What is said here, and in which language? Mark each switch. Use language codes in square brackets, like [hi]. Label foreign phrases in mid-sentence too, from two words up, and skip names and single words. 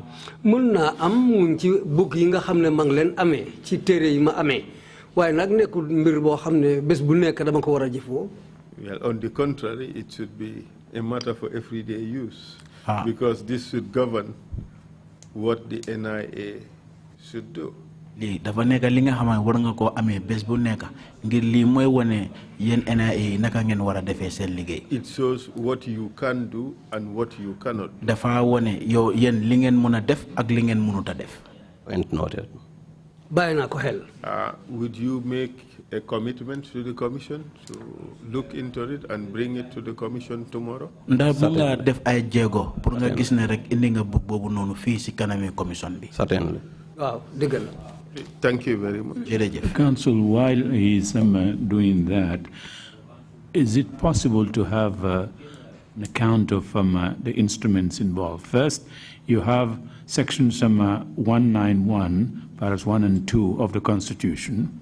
[wo] Munna am mun ci book yi nga xamne mang len amé ci téré yi ma amé waye nak nekul mbir bo xamne bes bu nek dama ko wara jëfo. [en] Well, on the contrary, it should be a matter for everyday use because this should govern what the NIA should do. [wo] Li dafa nek li nga xamane war nga ko amé bes bu nek ngir li moy woné yeen NIA naka ngeen wara défé sen liggéey. [en] It shows what you can do and what you cannot do. [wo] Dafa woné yow yeen li ngeen mëna def ak li ngeen mënuta def. [en] And noted. [wo] Bayina ko xel. [en] Would you make a commitment to the commission to look into it and bring it to the commission tomorrow? [wo] Ndax bu nga def ay jéego pour nga gis ne rek indi nga book bobu nonu fi ci kanami commission bi. [en] Certainly. [wo] Waaw deugal. [en] Thank you very much. Counsel, while he's doing that, is it possible to have an account of the instruments involved? First, you have sections 191, paras 1 and 2 of the Constitution.